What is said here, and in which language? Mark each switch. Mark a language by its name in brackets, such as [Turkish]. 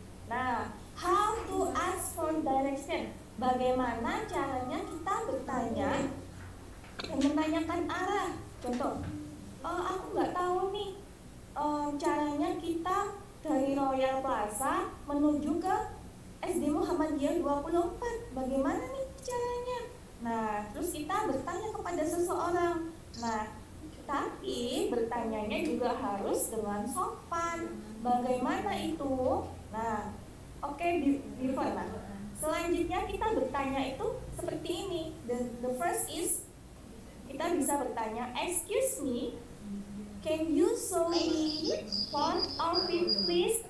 [English] Nah, how to ask for direction? [Indonesian] Bagaimana caranya kita bertanya dan menanyakan arah? Contoh, aku nggak tahu nih caranya kita dari Royal Plaza menuju ke SD Muhammadiyah 24. Bagaimana nih caranya? Nah, terus kita bertanya kepada seseorang. Nah, tapi bertanyanya juga harus dengan sopan. Bagaimana itu? Nah, oke, before. Nah, selanjutnya kita bertanya itu seperti ini. [English] The first is [Indonesian] kita bisa bertanya, [English] excuse me, can you show me front office please?